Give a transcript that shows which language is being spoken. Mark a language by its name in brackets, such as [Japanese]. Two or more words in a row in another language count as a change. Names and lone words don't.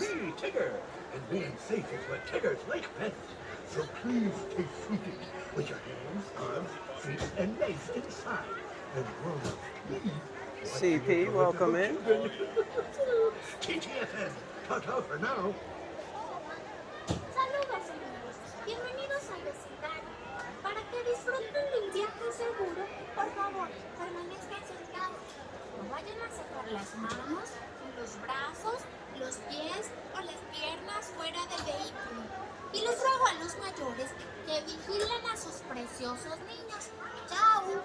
[English] Me, Tigger, and being safe is what Tiggers like best. So please stay seated with your hands, arms, feet, and legs inside. And grown-ups, please. CP, welcome in. TTFN, ta-ta for now. [Spanish] Saludos amigos, bienvenidos al vecindario. Para que disfruten de un viaje seguro, por favor, permanezcan sentados. No vayan a sacar las manos, los brazos, los pies o las piernas fuera del vehículo. Y les ruego a los mayores que vigilen a sus preciosos niños. ¡Chao!